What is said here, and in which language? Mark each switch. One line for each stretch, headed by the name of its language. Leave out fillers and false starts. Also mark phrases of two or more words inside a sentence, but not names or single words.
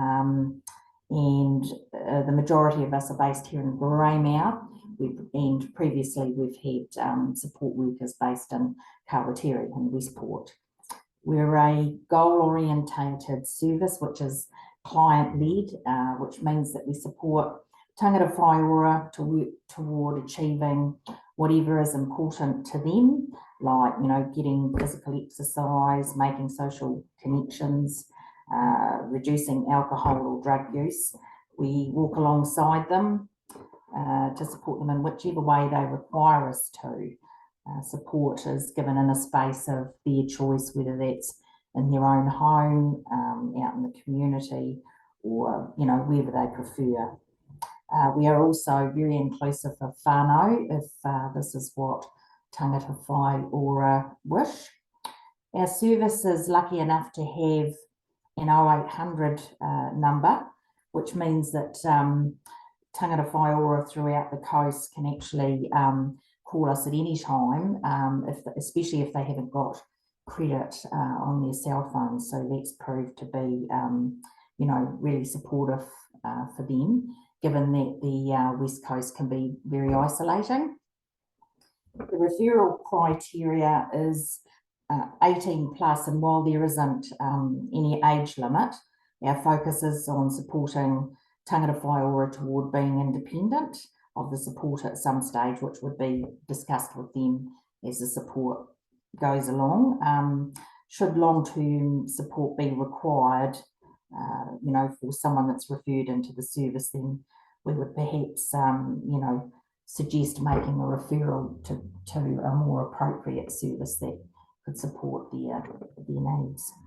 English: And the majority of us are based here in Greymouth, and previously we've had support workers based in Aotearoa and Westport. We're a goal-orientated service, which is client-led, which means that we support
Māori: tangata whaiora
English: to work toward achieving whatever is important to them, like, you know, getting physical exercise, making social connections, reducing alcohol or drug use. We walk alongside them to support them in whichever way they require us to. Support is given in a space of their choice, whether that's in their own home, out in the community, or, you know, wherever they prefer. We are also very inclusive of whānau, if this is what
Māori: tangata whaiora
English: wish. Our service is lucky enough to have an 0800 number, which means that
Māori: tangata whaiora
English: throughout the coast can actually call us at any time, especially if they haven't got credit on their cell phones. So that's proved to be, you know, really supportive for them, given that the West Coast can be very isolating. The referral criteria is 18 plus, and while there isn't any age limit, our focus is on supporting
Māori: tangata whaiora
English: toward being independent of the support at some stage, which would be discussed with them as the support goes along. Should long-term support be required, you know, for someone that's referred into the service, then we would perhaps, you know, suggest making a referral to a more appropriate service that could support their needs.